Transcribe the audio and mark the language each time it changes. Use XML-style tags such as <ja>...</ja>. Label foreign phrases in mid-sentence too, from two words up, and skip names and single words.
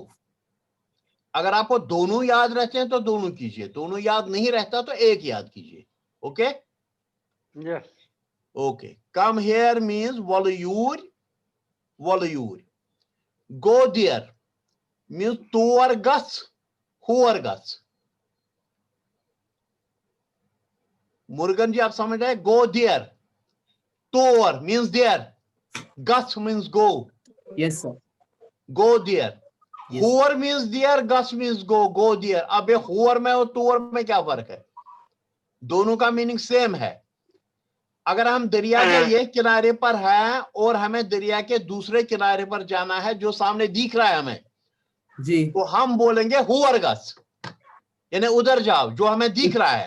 <hi>अगर आपको दोनों याद रहते हैं तो दोनों कीजिए, दोनों याद नहीं रहता तो एक याद कीजिए। ओके Yes.</hi> <en>OK, come here means</en> <ks>वॉल्यूर, वॉल्यूर।</ks> <en>go there means</en> <ks>तोर गस, होर गस।</ks> <hi>मुर्गन जी आप समझ रहे हैं,</hi> <en>go there,</en> <hi>तोर</hi> <en>means there,</en> <hi>गस</hi> <en>means go. Yes, sir. go there, Yes. होर means there, गस means go, go there.</en> <hi>अब ये होर में और तोर में क्या फर्क है? दोनों का</hi> <en>meaning same</en> <hi>है। अगर हम दरिया के एक किनारे पर हैं और हमें दरिया के दूसरे किनारे पर जाना है जो सामने दिख रहा है हमें, जी। तो हम बोलेंगे</hi> <ks>हुअर गस,</ks> <hi>यानी उधर जाओ जो हमें दिख रहा है।</hi>